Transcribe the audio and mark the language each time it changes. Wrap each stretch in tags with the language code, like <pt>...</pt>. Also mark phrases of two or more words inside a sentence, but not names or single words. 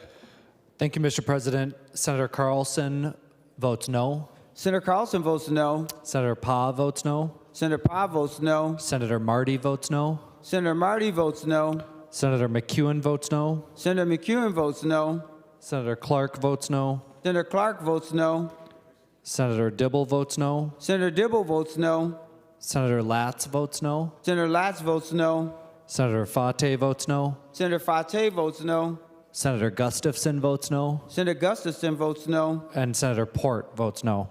<en>Thank you, Mr. President. Senator Carlson votes no. Senator Carlson votes no. Senator Pa votes no. Senator Pa votes no. Senator Marty votes no. Senator Marty votes no. Senator McEwen votes no. Senator McEwen votes no. Senator Clark votes no. Senator Clark votes no. Senator Dibble votes no. Senator Dibble votes no. Senator Latz votes no. Senator Latz votes no. Senator Fate votes no. Senator Fate votes no. Senator Gustafson votes no. Senator Gustafson votes no. And Senator Port votes no.</en>